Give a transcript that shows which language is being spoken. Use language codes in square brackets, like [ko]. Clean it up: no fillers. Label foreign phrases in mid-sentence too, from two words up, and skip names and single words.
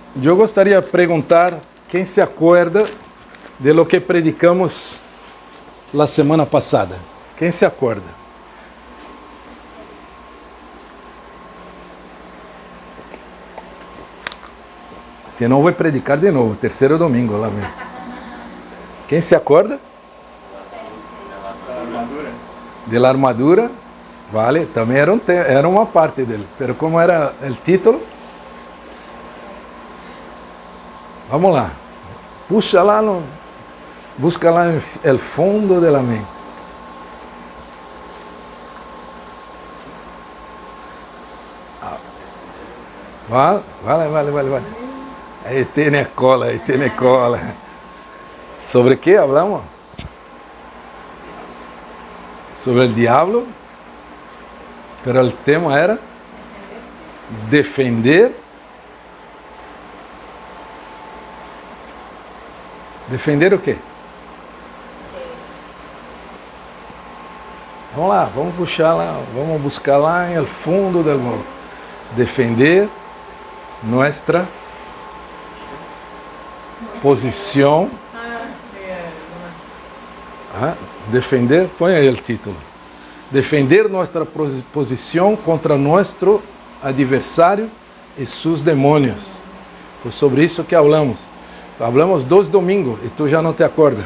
[pt] eu gostaria de perguntar quem se acorda de [es] lo que predicamos la semana [pt] passada. Quem se acorda? Se não, vou predicar de novo, terceiro domingo lá mesmo. Quem se acorda? [es] De la armadura. [pt] Vale, também era uma parte dele. Pero como era o título? Vamos lá. Puxa lá, busca lá [es] el fundo de la mente. [pt] Vale. [es] Ahí tiene cola. ¿Sobre qué hablamos? Sobre el diablo. Pero el tema era defender. [pt] ¿Defender o quê? Vamos lá, vamos puxar lá, vamos buscar lá em [es] el fundo del mundo. [pt] Defender nuestra posição. Defender, põe aí o título. Defender nossa posição contra nosso adversário e seus demônios. Foi sobre isso que falamos. Falamos 2 domingos e tu já não te acordas.